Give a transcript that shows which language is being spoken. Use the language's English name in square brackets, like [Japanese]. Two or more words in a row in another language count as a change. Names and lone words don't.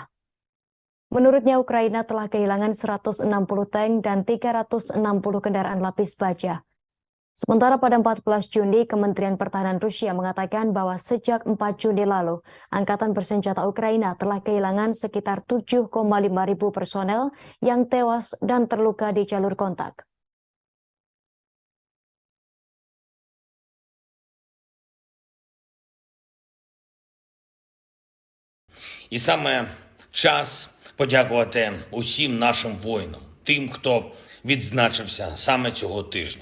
[Indonesian] Menurutnya, Ukraina telah kehilangan 160 tank dan 360 kendaraan lapis baja. Sementara pada 14 Juni, Kementerian Pertahanan Rusia mengatakan bahwa sejak 4 Juni lalu, Angkatan Bersenjata Ukraina telah kehilangan sekitar 7,5 ribu personel yang tewas dan terluka di jalur kontak. [Ukrainian] І саме час подякувати усім нашим воїнам, тим, хто відзначився саме цього тижня.